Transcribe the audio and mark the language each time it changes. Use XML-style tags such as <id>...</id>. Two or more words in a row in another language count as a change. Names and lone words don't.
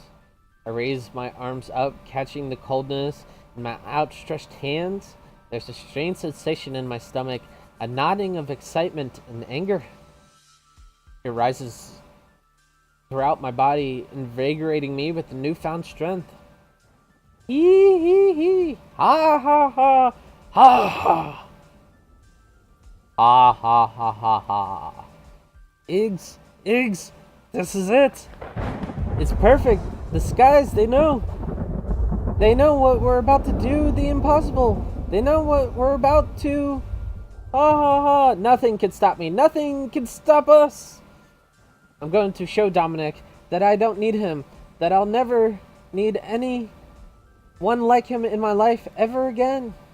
<en>I raise my arms up, catching the coldness in my outstretched hands. There's a strange sensation in my stomach, a nodding of excitement and anger. It rises throughout my body, invigorating me with a newfound strength. Hee hee hee! Ha ha ha! Ha ha! Ha ha ha ha ha! Iggs, this is it! It's perfect! The skies, they know! They know what we're about to do, the impossible! They know what we're about to... Ha ha ha! Nothing can stop me! Nothing can stop us! I'm going to show Dominic that I don't need him, that I'll never need anyone like him in my life ever again.</en>